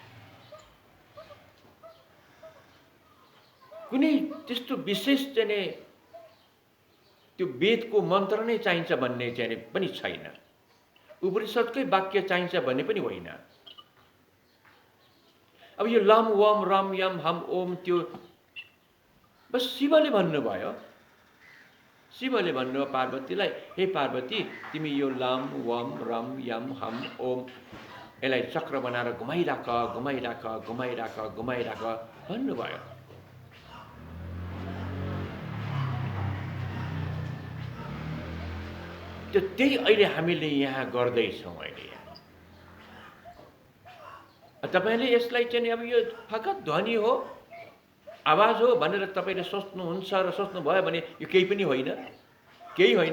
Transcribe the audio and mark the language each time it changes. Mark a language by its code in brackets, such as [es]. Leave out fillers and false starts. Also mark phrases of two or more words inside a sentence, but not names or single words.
[ne] कुनै त्यस्तो विशेष चाहिँ त्यो वेदको मन्त्र नै चाहिन्छ भन्ने चाहिँ पनि छैन, उपनिषदकै वाक्य चाहिन्छ भन्ने पनि होइन। अब यो लम वम रम यम हम ओम, त्यो बस शिवले भन्नुभयो, शिवले भन्नुभयो पार्वतीलाई, हे पार्वती तिमी यो लम वम रम यम हम ओम यसलाई चक्र बनाएर घुमाइराख भन्नुभयो। त्यही अहिले हामीले यहाँ गर्दैछौँ। अहिले यहाँ तपाईँले यसलाई चाहिँ अब यो फकत ध्वनि हो, आवाज हो भनेर तपाईँले सोच्नुहुन्छ र सोच्नुभयो भने यो केही पनि होइन, केही होइन।